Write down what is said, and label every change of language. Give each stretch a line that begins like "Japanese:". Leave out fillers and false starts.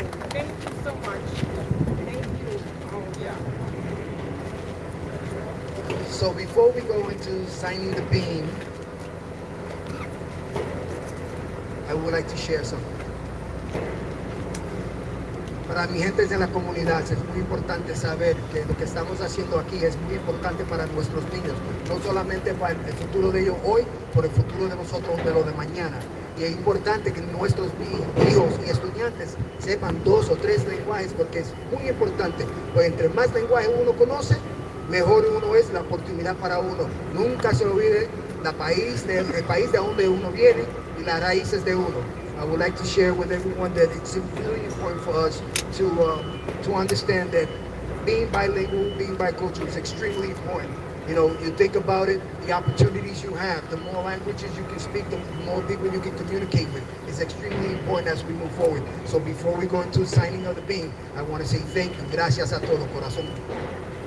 English: Thank you so much. Thank you. Oh, yeah. So before we go into signing the beam, I would like to share something.
Spanish: Para mi gente de la comunidad es muy importante saber que lo que estamos haciendo aquí es muy importante para nuestros niños, no solamente para el futuro de ellos hoy, por el futuro de nosotros de lo de mañana. Y es importante que nuestros hijos y estudiantes sepan 2 o 3 lenguajes, porque es muy importante, pues entre más lenguajes uno conoce, mejor uno es la oportunidad para uno. Nunca se olvide el país de donde uno viene y las raíces de uno.
English: I would like to share with everyone that it's really important for us to understand that being bilingual, being bicultural is extremely important. You know, you think about it, the opportunities you have, the more languages you can speak, the more people you can communicate with is extremely important as we move forward. So before we go into signing of the beam, I want to say thank you.
Spanish: Gracias a todos, corazón.